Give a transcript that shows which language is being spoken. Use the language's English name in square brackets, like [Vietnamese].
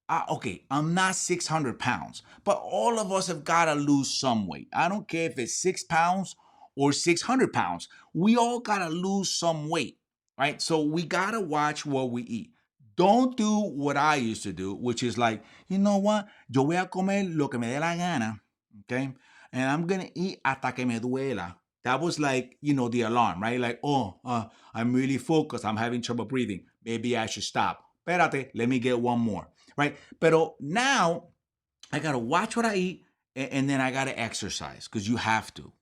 [English] Okay, I'm not 600 pounds, but all of us have got to lose some weight. I don't care if it's 6 pounds or 600 pounds. We all got to lose some weight, right? So we got to watch what we eat. Don't do what I used to do, which is like, you know what? [Spanish] Yo voy a comer lo que me dé la gana, okay? [English] And I'm going to eat [Spanish] hasta que me duela. [English] That was like, the alarm, right? Like, I'm really focused. I'm having trouble breathing. Maybe I should stop. [Spanish] Espérate, [English] let me get one more, right? Pero now I got to watch what I eat and then I got to exercise because you have to.